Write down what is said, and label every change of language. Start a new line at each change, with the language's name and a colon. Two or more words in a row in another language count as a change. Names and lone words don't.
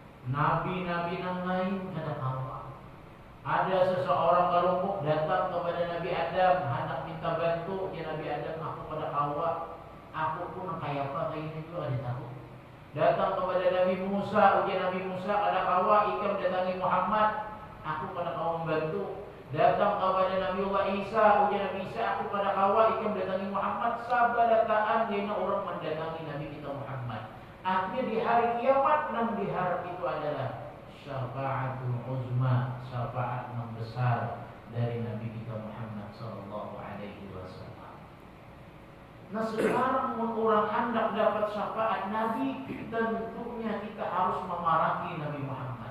Banjar: Nabi-nabi yang lain kada kawa. Ada seseorang kelompok datang kepada Nabi Adam, hendak minta bantu. Ya Nabi Adam, aku pada kawa. Aku pun kayak apa kayak ini juga ada tahu. Datang kepada Nabi Musa, ujian Nabi Musa ada kawa, ikam datangi Muhammad, aku pada kawa membantu. Datang kepada Nabi Allah Isa, ujian Nabi Isa, aku pada kawa, ikam datangi Muhammad. Sabarataan dia orang mendatangi Nabi kita Muhammad. Akhirnya di hari kiamat, nam diharap itu adalah
Arabic: الشفاعة العظمى,
Banjar: syafaat yang besar dari Nabi kita Muhammad
Arabic: صلى الله عليه وسلم.
Banjar: Nah sekarang orang hendak dapat syafaat Nabi, tentunya kita harus memarahi Nabi Muhammad.